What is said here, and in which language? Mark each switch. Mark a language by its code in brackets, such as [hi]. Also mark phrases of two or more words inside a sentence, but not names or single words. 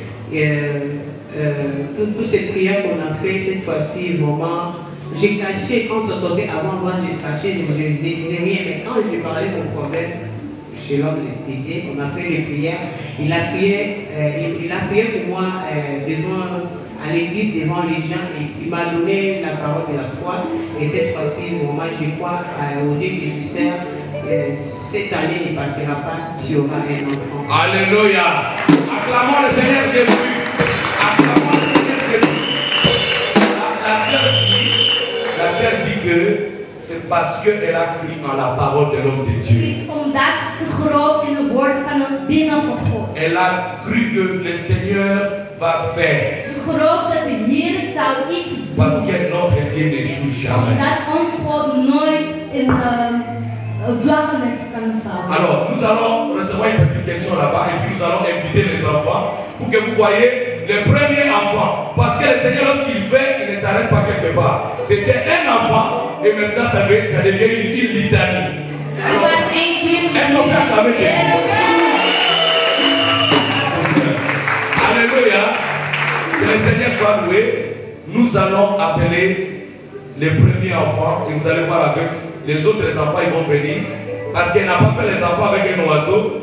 [fr] Toutes ces prières qu'on a fait, cette fois-ci, vraiment, j'ai caché, quand ça sortait avant, moi j'ai caché, je ne disais rien, mais quand j'ai parlé de mon problème, chez l'homme de Dieu, on a fait les prières, il a prié pour moi à l'église devant les gens, et il m'a donné la parole de la foi, et cette fois-ci, moi je crois au Dieu que je sers, cette année il ne passera pas, tu auras un enfant. Alléluia. Acclamons le Seigneur Jésus. Acclamons le Seigneur Jésus. La sœur dit que c'est parce qu'elle a cru en la parole de l'homme de Dieu. [nl] Het is omdat ze gelooft in het woord van een dienaar van God. [fr] Elle a cru que le Seigneur va faire. [nl] Ze gelooft dat de Heer zou iets [fr] Parce [nl] doen. [fr] que notre Dieu n'échoue jamais. [nl] Omdat ons God nooit in zwangernis kan vallen. [fr] Alors, nous allons recevoir une petite question là-bas et puis nous allons inviter les enfants pour que vous voyez les premiers enfants. Parce que le Seigneur, lorsqu'il fait, il ne s'arrête pas quelque part. C'était un enfant et maintenant ça devient une litanie. [nl] Er was één kind. [fr] Est-ce qu'on peut acclamer Jésus? Alléluia. Que le Seigneur soit loué. Nous allons appeler les premiers enfants et vous allez voir avec les autres enfants, ils vont venir. Parce qu'elle n'a pas fait les enfants avec un oiseau.